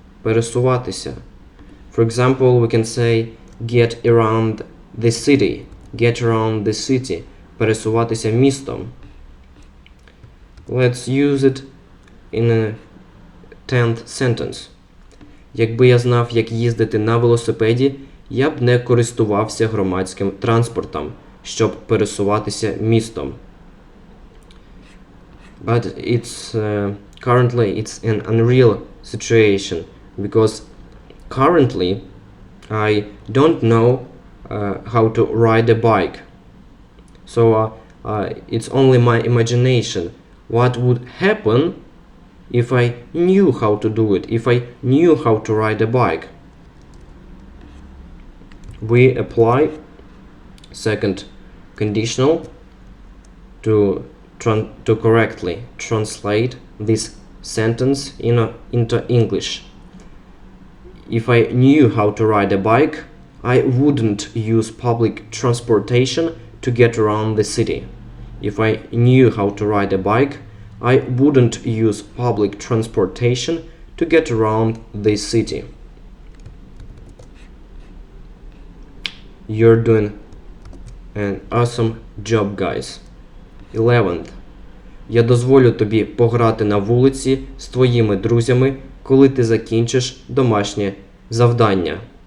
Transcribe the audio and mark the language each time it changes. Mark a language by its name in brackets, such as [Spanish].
[Ukrainian] Пересуватися. [English] For example, we can say get around the city. Get around the city. [Ukrainian] Пересуватися містом. [English] Let's use it in a 10th sentence. [Ukrainian] Якби я знав, як їздити на велосипеді, я б не користувався громадським транспортом, щоб пересуватися містом. [English] But it's currently it's an unreal situation, because currently I don't know how to ride a bike. So it's only my imagination. What would happen if I knew how to do it, if I knew how to ride a bike? We apply second conditional to correctly translate this sentence into English. If I knew how to ride a bike, I wouldn't use public transportation to get around the city. If I knew how to ride a bike, I wouldn't use public transportation to get around the city. You're doing an awesome job, guys. 11th. [Ukrainian] Я дозволю тобі пограти на вулиці з твоїми друзями, коли ти закінчиш домашнє завдання.